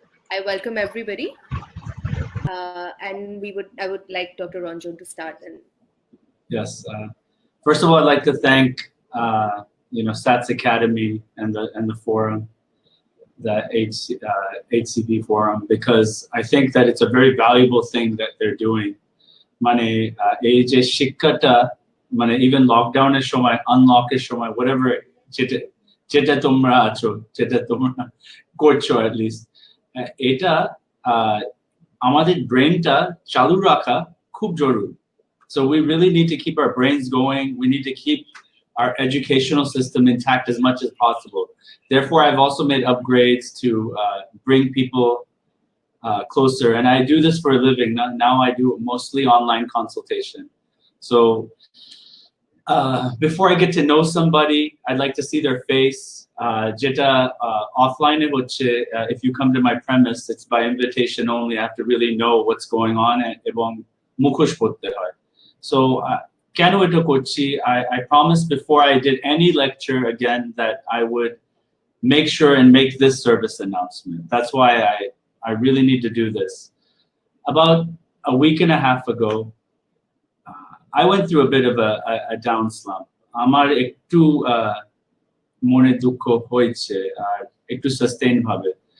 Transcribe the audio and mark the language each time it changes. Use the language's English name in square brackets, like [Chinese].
[English] I welcome everybody, and I would like Dr. Ranjan to start. And Yes. First of all, I'd like to thank SATS Academy and the forum, the HCP forum, because I think that it's a very valuable thing that they're doing. [Bangla] Mane ei je shikkata, mane even lockdown এর সময়, unlock এর সময়, whatever যেটা তোমরা আছো, যেটা তোমরা করছো at least, এটা আমাদের ব্রেনটা চালু রাখা খুব জরুরি. [English] So we really need to keep our brains going. We need to keep our educational system intact as much as possible. Therefore, I've also made upgrades to bring people closer. And I do this for a living. Now I do mostly online consultation. So before I get to know somebody, I'd like to see their face. Jeta offline, if you come to my premise, it's by invitation only. I have to really know what's going on. [Bangla] Ebong mukhosh korte hoy. [English] So [Bangla] কেন এটা করছি, [English] I promised before I did any lecture again that I would make sure and make this service announcement. That's why I really need to do this. About a week and a half ago, I went through a bit of a down slump. [Bangla] আমার একটু মনে দুঃখ হয়েছে আর একটু sustain ভাবে।